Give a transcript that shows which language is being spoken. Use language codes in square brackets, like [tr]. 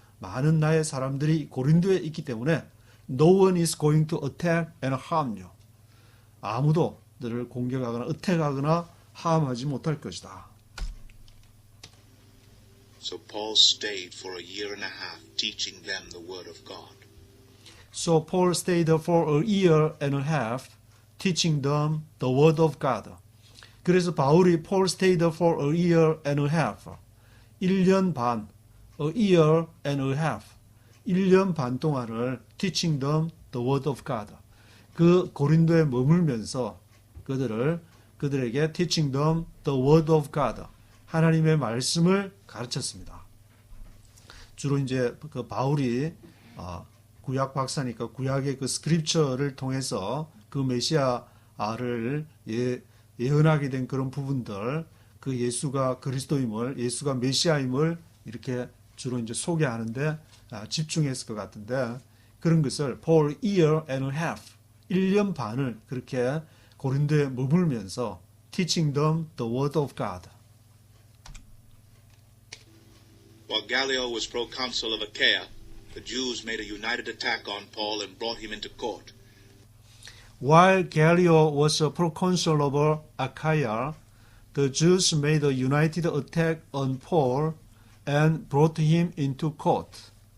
[ko] 많은 나의 사람들이 고린도에 있기 때문에 [en] No one is going to attack and harm you. [ko] 아무도 너를 공격하거나 어택하거나 함하지 못할 것이다. [en] So Paul stayed for a year and a half teaching them the word of God. So Paul stayed for a year and a half teaching them the word of God. 그래서 바울이 Paul stayed for a year and a half. [ko] 1년 반, [en] a year and a half. [ko] 1년 반 동안을 [en] teaching them the word of God. [ko] 그 고린도에 머물면서 그들에게 [en] teaching them the word of God. [ko] 하나님의 말씀을 가르쳤습니다. 주로 이제 그 바울이 구약 박사니까 구약의 그 스크립처를 통해서 그 메시아를 예언하게 된 그런 부분들, 그 예수가 그리스도임을, 예수가 메시아임을 이렇게 주로 이제 소개하는데 집중했을 것 같은데 그런 것을 [en] for year and a half, [ko] 1년 반을 그렇게 고린도에 머물면서 [en] teaching them the word of God. While Gallio was proconsul of Achaia, the Jews made a united attack on Paul and brought him into court. While Gallio was a proconsul of Achaia, the Jews made a united attack on Paul and brought him into court.